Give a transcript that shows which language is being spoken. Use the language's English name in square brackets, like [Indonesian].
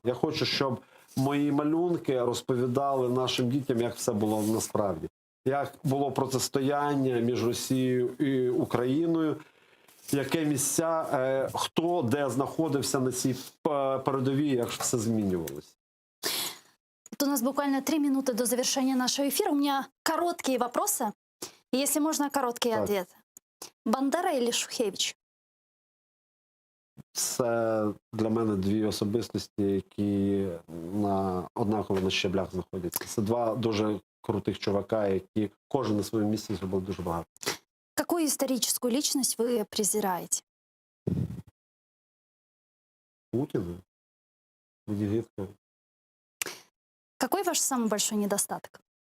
[Ukrainian] Я хочу, щоб мої малюнки розповідали нашим дітям, як все було насправді. Як було протистояння між Росією і Україною, яке місця, хто де знаходився на цій передовій, як все змінювалося. [Russian] Вот у нас буквально 3 минуты до завершения нашего эфира. У меня короткие вопросы. И, если можно, короткий [Ukrainian] Так. [Russian] ответ. Бандера или Шухевич? [Ukrainian] Це для мене дві особистості, які однаково на щеблях знаходяться. Це два дуже крутих чувака, які кожен на своєму місці зробив дуже багато. [Russian] Какую историческую личность вы презираете? [Ukrainian] Путіна, Гітлера. [Russian] Какой ваш самый большой недостаток?